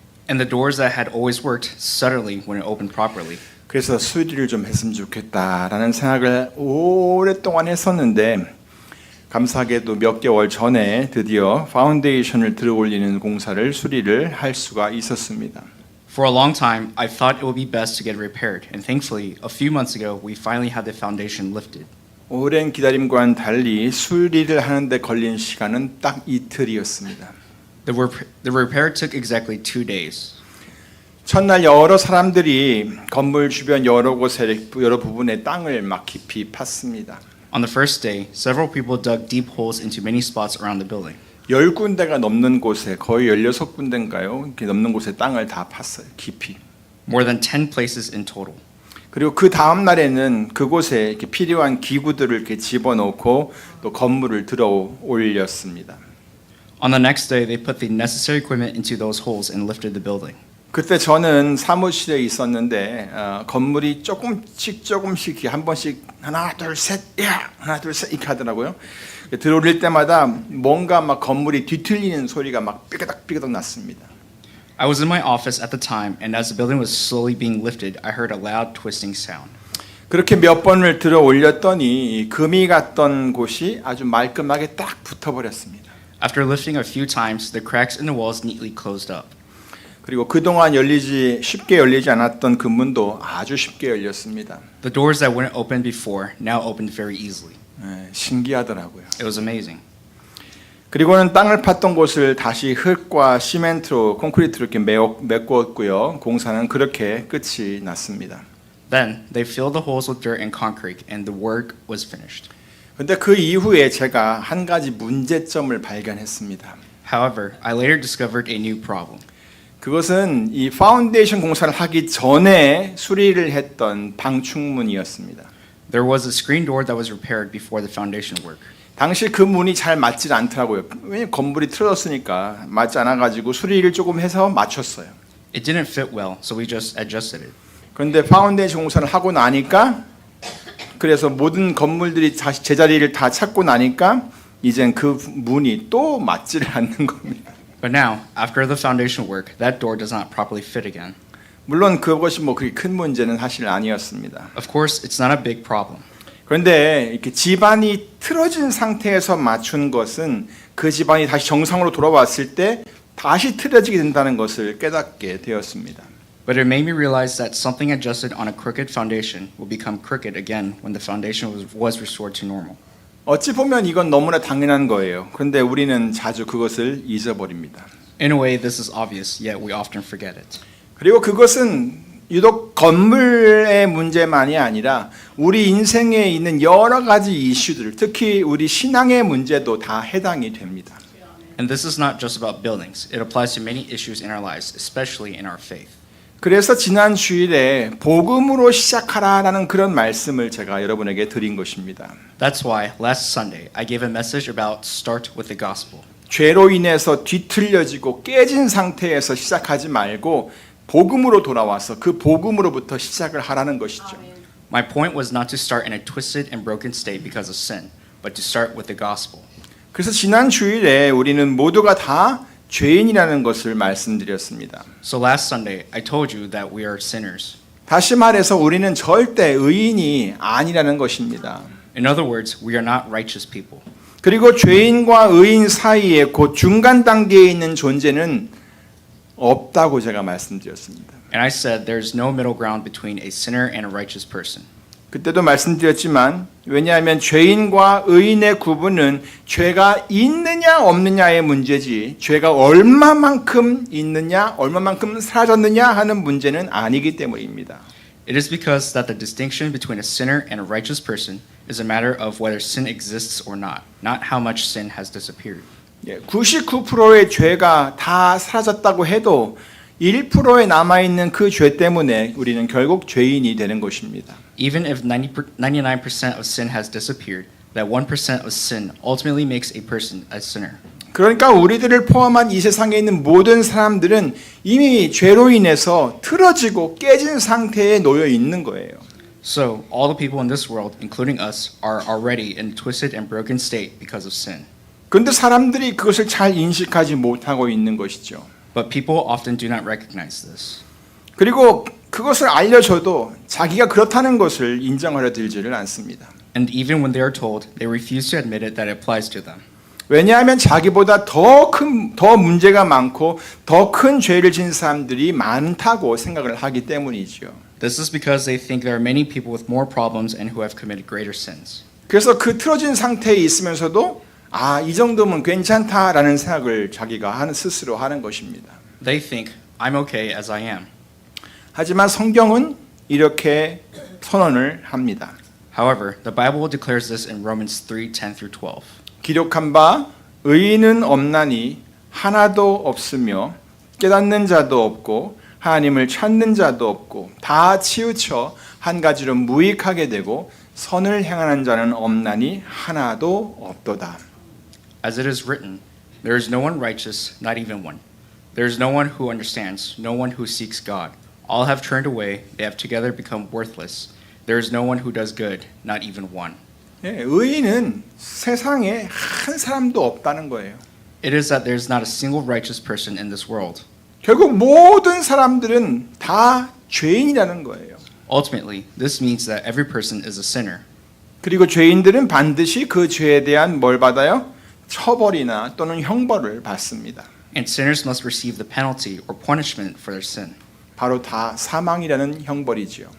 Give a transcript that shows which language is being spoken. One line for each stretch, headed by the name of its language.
English: And the doors that had always worked suddenly wouldn't open properly.
Korean: 그래서 수리를 좀 했으면 좋겠다라는 생각을 오랫동안 했었는데 감사하게도 몇 개월 전에 드디어 파운데이션을 들어올리는 공사를 수리를 할 수가 있었습니다.
English: For a long time, I thought it would be best to get it repaired, and thankfully, a few months ago, we finally had the foundation lifted.
Korean: 오랜 기다림과는 달리 수리를 하는데 걸린 시간은 딱 이틀이었습니다.
English: The repair took exactly 2 days.
Korean: 첫날 여러 사람들이 건물 주변 여러 부분의 땅을 막 깊이 팠습니다.
English: On the first day, several people dug deep holes into many spots around the building.
Korean: 10군데가 넘는 곳에 거의 16군데인가요? 이렇게 넘는 곳에 땅을 다 팠어요. 깊이.
English: More than 10 places in total.
Korean: 그리고 그 다음 날에는 그곳에 이렇게 필요한 기구들을 이렇게 집어넣고 또 건물을 들어 올렸습니다.
English: On the next day, they put the necessary equipment into those holes and lifted the building.
Korean: 그때 저는 사무실에 있었는데 건물이 조금씩 한 번씩 하나 둘 셋 이렇게 하더라고요. 들어올릴 때마다 뭔가 막 건물이 뒤틀리는 소리가 막 삐그덕 났습니다.
English: I was in my office at the time, and as the building was slowly being lifted, I heard a loud twisting sound.
Korean: 그렇게 몇 번을 들어 올렸더니 금이 갔던 곳이 아주 말끔하게 딱 붙어버렸습니다.
English: After lifting a few times, the cracks in the walls neatly closed up.
Korean: 그리고 그동안 쉽게 열리지 않았던 그 문도 아주 쉽게 열렸습니다.
English: The doors that wouldn't open before now opened very easily.
Korean: 신기하더라고요.
English: It was amazing.
Korean: 그리고는 땅을 팠던 곳을 다시 흙과 시멘트로 콘크리트로 이렇게 메꿨고요. 공사는 그렇게 끝이 났습니다.
English: Then they filled the holes with dirt and concrete, and the work was finished.
Korean: 근데 그 이후에 제가 한 가지 문제점을 발견했습니다.
English: However, I later discovered a new problem.
Korean: 그것은 이 파운데이션 공사를 하기 전에 수리를 했던 방충문이었습니다.
English: There was a screen door that was repaired before the foundation work.
Korean: 당시 그 문이 잘 맞질 않더라고요. 왜냐면 건물이 틀어졌으니까 맞지 않아가지고 수리를 조금 해서 맞췄어요.
English: It didn't fit well, so we just adjusted it.
Korean: 그런데 파운데이션 공사를 하고 나니까 그래서 모든 건물들이 다시 제자리를 다 찾고 나니까 이젠 그 문이 또 맞지를 않는 겁니다.
English: But now, after the foundation work, that door does not properly fit again.
Korean: 물론 그것이 뭐 그렇게 큰 문제는 사실 아니었습니다.
English: Of course, it's not a big problem.
Korean: 그런데 이렇게 집안이 틀어진 상태에서 맞춘 것은 그 집안이 다시 정상으로 돌아왔을 때 다시 틀어지게 된다는 것을 깨닫게 되었습니다.
English: But it made me realize that something adjusted on a crooked foundation will become crooked again when the foundation was restored to normal.
Korean: 어찌 보면 이건 너무나 당연한 거예요. 그런데 우리는 자주 그것을 잊어버립니다.
English: In a way, this is obvious, yet we often forget it.
Korean: 그리고 그것은 유독 건물의 문제만이 아니라 우리 인생에 있는 여러 가지 이슈들, 특히 우리 신앙의 문제도 다 해당이 됩니다.
English: And this is not just about buildings. It applies to many issues in our lives, especially in our faith.
Korean: 그래서 지난 주일에 복음으로 시작하라라는 그런 말씀을 제가 여러분에게 드린 것입니다.
English: That's why last Sunday I gave a message about start with the gospel.
Korean: 죄로 인해서 뒤틀려지고 깨진 상태에서 시작하지 말고 복음으로 돌아와서 그 복음으로부터 시작을 하라는 것이죠.
English: My point was not to start in a twisted and broken state because of sin, but to start with the gospel.
Korean: 그래서 지난 주일에 우리는 모두가 다 죄인이라는 것을 말씀드렸습니다.
English: So last Sunday I told you that we are sinners.
Korean: 다시 말해서 우리는 절대 의인이 아니라는 것입니다.
English: In other words, we are not righteous people.
Korean: 그리고 죄인과 의인 사이에 그 중간 단계에 있는 존재는 없다고 제가 말씀드렸습니다.
English: And I said there's no middle ground between a sinner and a righteous person.
Korean: 그때도 말씀드렸지만 왜냐하면 죄인과 의인의 구분은 죄가 있느냐 없느냐의 문제지 죄가 얼마만큼 있느냐 얼마만큼 사라졌느냐 하는 문제는 아니기 때문입니다.
English: It is because that the distinction between a sinner and a righteous person is a matter of whether sin exists or not how much sin has disappeared.
Korean: 99%의 죄가 다 사라졌다고 해도 1%에 남아있는 그 죄 때문에 우리는 결국 죄인이 되는 것입니다.
English: Even if 99% of sin has disappeared, that 1% of sin ultimately makes a person a sinner.
Korean: 그러니까 우리들을 포함한 이 세상에 있는 모든 사람들은 이미 죄로 인해서 틀어지고 깨진 상태에 놓여 있는 거예요.
English: So, all the people in this world, including us, are already in a twisted and broken state because of sin.
Korean: 그런데 사람들이 그것을 잘 인식하지 못하고 있는 것이죠.
English: But people often do not recognize this.
Korean: 그리고 그것을 알려줘도 자기가 그렇다는 것을 인정하려 들지를 않습니다.
English: And even when they are told, they refuse to admit it that it applies to them.
Korean: 왜냐하면 자기보다 더 문제가 많고 더 큰 죄를 진 사람들이 많다고 생각을 하기 때문이죠.
English: This is because they think there are many people with more problems and who have committed greater sins.
Korean: 그래서 그 틀어진 상태에 있으면서도 이 정도면 괜찮다라는 생각을 자기가 스스로 하는 것입니다.
English: They think, I'm okay as I am.
Korean: 하지만 성경은 이렇게 선언을 합니다.
English: However, the Bible declares this in Romans 3:10 through 12.
Korean: 기록한 바 의인은 없나니 하나도 없으며 깨닫는 자도 없고 하나님을 찾는 자도 없고 다 치우쳐 한 가지로 무익하게 되고 선을 행하는 자는 없나니 하나도 없도다.
English: As it is written, there is no one righteous, not even one. There is no one who understands, no one who seeks God. All have turned away, they have together become worthless. There is no one who does good, not even one.
Korean: 의인은 세상에 한 사람도 없다는 거예요.
English: It is that there is not a single righteous person in this world.
Korean: 결국 모든 사람들은 다 죄인이라는 거예요.
English: Ultimately, this means that every person is a sinner.
Korean: 그리고 죄인들은 반드시 그 죄에 대한 뭘 받아요? 처벌이나 또는 형벌을 받습니다.
English: And sinners must receive the penalty or punishment for their sin,
Korean: 바로 다 사망이라는 형벌이지요.